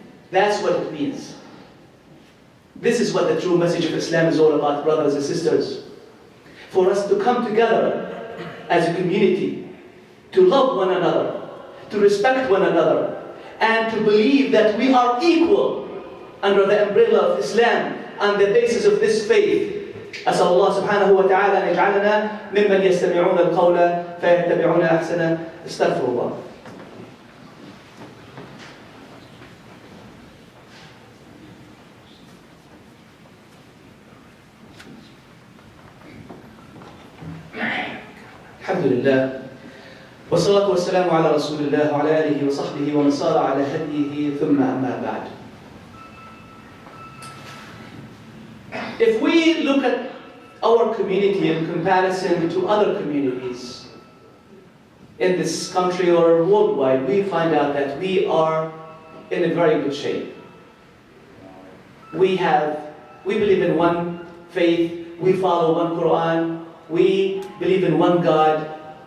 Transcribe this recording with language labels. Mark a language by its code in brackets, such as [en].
[en] That's what it means. This is what the true message of Islam is all about, brothers and sisters. For us to come together as a community, to love one another, to respect one another, and to believe that we are equal under the umbrella of Islam on the basis of this faith. [ar] أسأل الله سبحانه وتعالى أن يجعلنا ممن يستمعون القول فيتبعون أحسنه. استغفر الله. الحمد لله والصلاة والسلام على رسول الله وعلى آله وصحبه ومن صار على هديه ثم أما بعد. [en] If we look at our community in comparison to other communities in this country or worldwide, we find out that we are in a very good shape. We believe in one faith, we follow one Quran, we believe in one God.